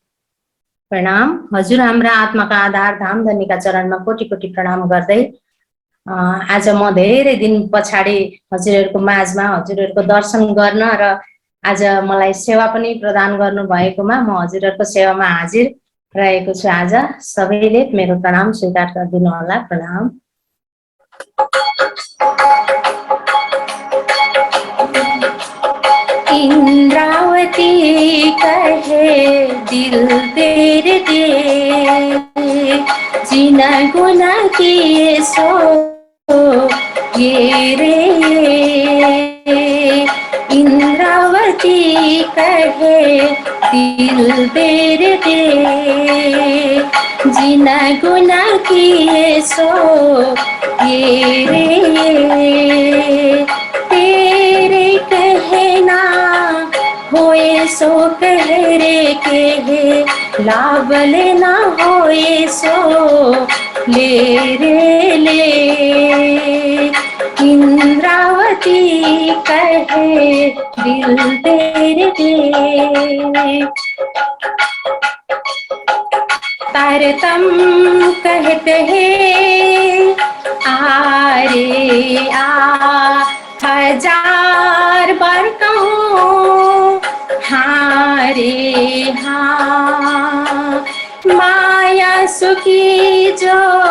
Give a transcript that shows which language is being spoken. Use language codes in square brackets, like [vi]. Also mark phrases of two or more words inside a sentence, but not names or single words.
[ne] प्रणाम हजुर हाम्रा आत्माका आधार धाम धनीका चरणमा कोटि कोटि प्रणाम गर्दै आज म धेरै दिन पछाडि हजुरहरूको माझमा हजुरहरूको दर्शन गर्न र आज मलाई सेवा पनि प्रदान गर्नु भएकोमा म हजुरहरूको सेवामा हाजिर रहेको छु। आज सबैले मेरो प्रणाम स्वीकार गरिदिनु होला। [hi] प्रणाम। इंद्रावती कहे दिल तेरे दे जीना गुना किए सो ये रे इंद्रावती कहे दिल तेरे दे, जीना गुना किए सो ये रे ये, तेरे कहना होए सो कह रे के, लावल ना होए सो ले रे ले, इंद्रावती कहे दिल तेरे दे, तारतम कहते हैं आ रे आ, 1000 बार कहूँ हाँ रे हाँ, माया सुखी जो